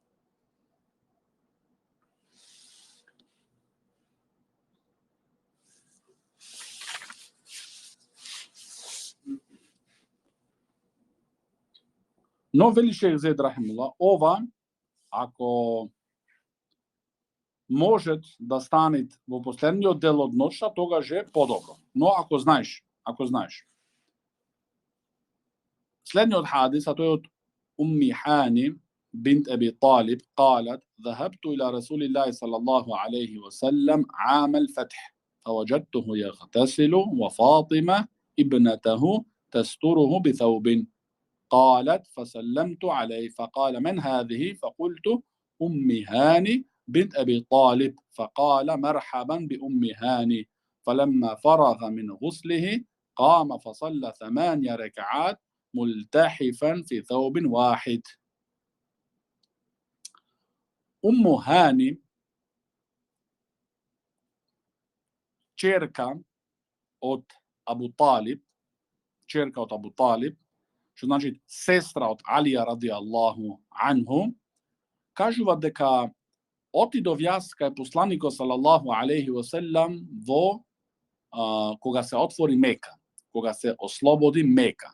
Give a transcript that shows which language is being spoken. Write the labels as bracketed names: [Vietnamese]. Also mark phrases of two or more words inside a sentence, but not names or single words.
[Macedonian] Но вели шејх Зейд рахимуллах, ова ако можат да станат во последниот дел од ноќта, тогаш е подобро. Но ако знаеш. Следниот хадис, а тој од Умми Хани бинт Аби Талиб, [Arabic] قالت ذهبت إلى رسول الله صلى الله عليه وسلم عام الفتح فوجدته يغتسل وفاطمة ابنته تستره بثوب. قالت فسلمت عليه فقال من هذه؟ فقلت أم هاني بنت أبي طالب فقال مرحبا بأم هاني. فلما فرغ من غسله قام فصلى 8 ركعات ملتحفا في ثوب واحد. [Macedonian] أم هاني čerka od Abu Talib, што значи сестра од Алија [Arabic] رضي الله عنه, [Macedonian] кажува дека отидов јас кај посланикот [Arabic] صلى الله عليه وسلم [Macedonian] во кога се отвори Мека, кога се ослободи Мека.